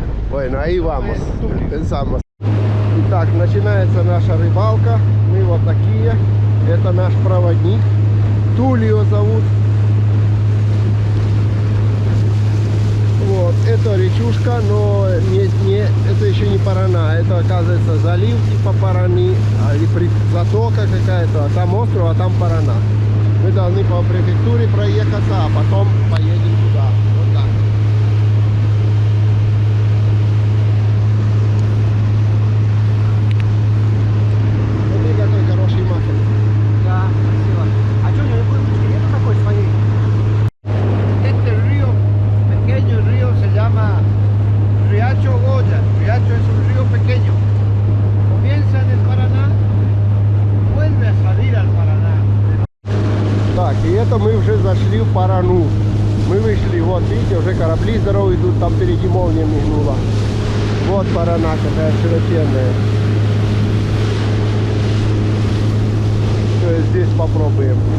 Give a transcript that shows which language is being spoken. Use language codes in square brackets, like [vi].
[es] Bueno, ahí vamos, pensamos. [ru] Итак, начинается наша рыбалка. Мы вот такие. Это наш проводник. Тулио зовут. Вот, это речушка, но это еще не Парана. Это, оказывается, залив типа Параны, или затока какая-то. А там остров, а там Парана. Мы должны по префектуре проехаться, а потом поедем туда. Вот так. Смотри, какой хороший маффин. Да, красиво. А что, у него ручки нету такой своей? [es] Este río, pequeño río, se llama Riacho Goya. Riacho es un río pequeño. Comienza en el Paraná, vuelve a salir al Paraná. [ru] Так, и это мы уже зашли в Парану. Мы вышли, вот видите, уже корабли здоровые идут, там впереди молния мигнула. Вот Парана какая широченная. То есть здесь попробуем.